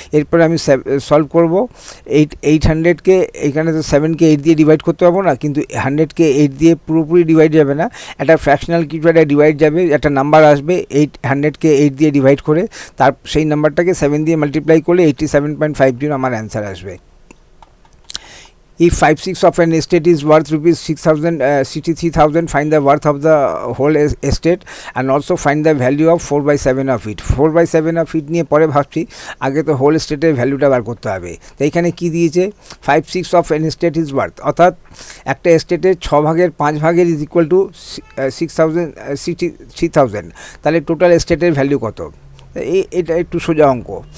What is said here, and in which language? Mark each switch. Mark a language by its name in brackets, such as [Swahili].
[Bangla] এরপরে আমি সলভ করব। 800কে এখানে তো 7কে 8 দিয়ে ডিভাইড করতে পারবো না, কিন্তু 100কে 8 দিয়ে পুরোপুরি ডিভাইড যাবে না, একটা ফ্র্যাকশনাল কিছু একটা ডিভাইড যাবে, একটা নাম্বার আসবে 100কে 8 দিয়ে ডিভাইড করে, তার সেই নাম্বারটাকে 7 দিয়ে মাল্টিপ্লাই করলে 87.50 আমার অ্যান্সার আসবে। [English] If 5/6 of an estate is worth rupees 63,000, find the worth of the whole estate and also find the value of 4/7 of it. 4/7 of it [Bangla] নিয়ে পরে ভাবছি, আগে তো হোল এস্টেটের ভ্যালুটা বার করতে হবে। তো এখানে কি দিয়েছে, [English] 5/6 of an estate is worth, [Bangla] অর্থাৎ একটা এস্টেটের 6/5 ইজ ইকুয়াল টু 63,000, তাহলে টোটাল এস্টেটের ভ্যালু কত, এটা একটু সোজা অঙ্ক।